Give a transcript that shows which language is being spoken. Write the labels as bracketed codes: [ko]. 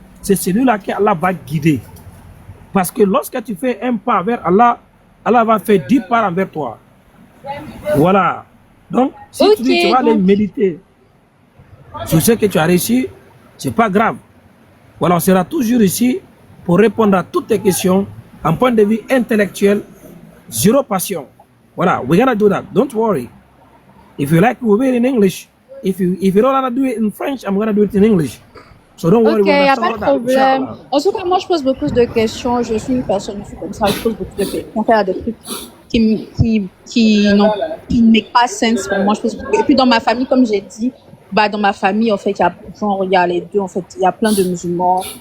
[fr] C'est celui-là que Allah va guider. Parce que lorsque tu fais un pas vers Allah, Allah va faire 10 pas envers toi. Voilà. Donc, si tu dis tu vas aller méditer sur ce que tu as réussi, c'est pas grave. Voilà, on sera toujours ici pour répondre à toutes tes questions en point de vue intellectuel, zéro passion. [en] Voilà, we're gonna do that. Don't worry. If you like, we'll do it in English. If you don't wanna do it in French, I'm gonna do it in English. So don't worry. [fr] Ok, il n'y a pas de problème. En tout cas, moi, je pose beaucoup de questions. Je suis une personne, je suis comme ça, je pose beaucoup de questions. Faire des trucs qui ne make pas sens pour moi. Et puis, dans ma famille, comme j'ai dit, dans ma famille, en fait, il y a les deux, en fait, il y a plein de musulmans.